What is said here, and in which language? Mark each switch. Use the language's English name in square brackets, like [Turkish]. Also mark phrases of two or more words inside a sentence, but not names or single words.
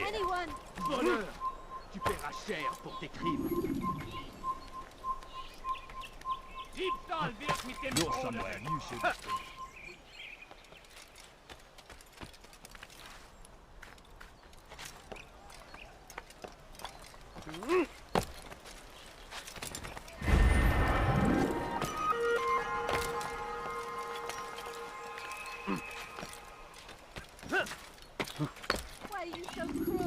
[English] Anyone? [French] Voleur! Tu paieras cher pour tes crimes. [German] Diebstahl wird mit dem [English] You're somewhere you should be. Why are you so cruel?